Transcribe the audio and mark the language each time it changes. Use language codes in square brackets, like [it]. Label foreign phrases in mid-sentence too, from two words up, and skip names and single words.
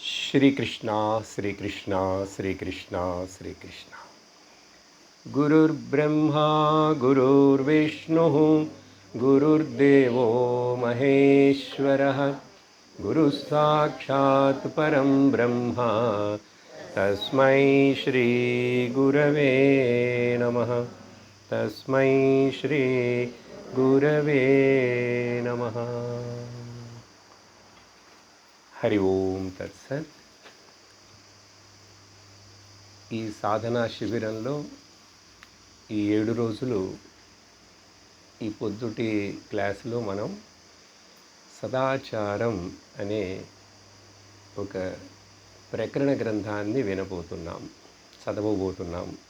[sa] श्रीकृष्ण श्रीकृष्ण श्रीकृष्ण श्रीकृष्ण गुरुर्ब्रह्मा गुरुर्विष्णुः गुरुर्देवो महेश्वरः गुरुस्साक्षात् परं ब्रह्म तस्मै श्रीगुरवे नमः तस्मै श्रीगुरवे नमः हरि ओम तत्सत् [te] ఈ సాధనా శిబిరంలో ఈ 7 రోజులు ఈ పొద్దుటి క్లాసులో మనం సదాచారం అనే ఒక ప్రకరణ గ్రంథాన్ని వినబోతున్నాం, చదవబోతున్నాం.